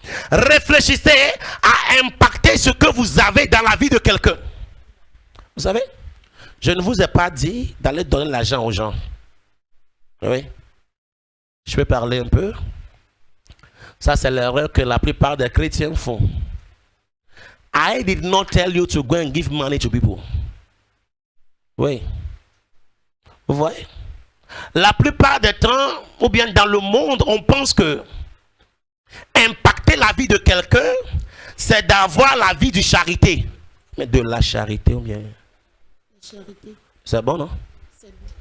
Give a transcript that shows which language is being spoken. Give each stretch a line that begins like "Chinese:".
French: Réfléchissez à impacter ce que vous avez dans la vie de quelqu'un. Vous savez, je ne vous ai pas dit d'aller donner l'argent aux gens. Oui. Je peux parler un peu. Ça, c'est l'erreur que la plupart des chrétiens font.
English: I did not tell you to go and give money to people.
French: Oui. Vous voyez? La plupart des temps, ou bien dans le monde, on pense que impacter la vie de quelqu'un, c'est d'avoir la vie de charité. Mais de la charité ou bien? Charité. C'est bon, non? C'est bon.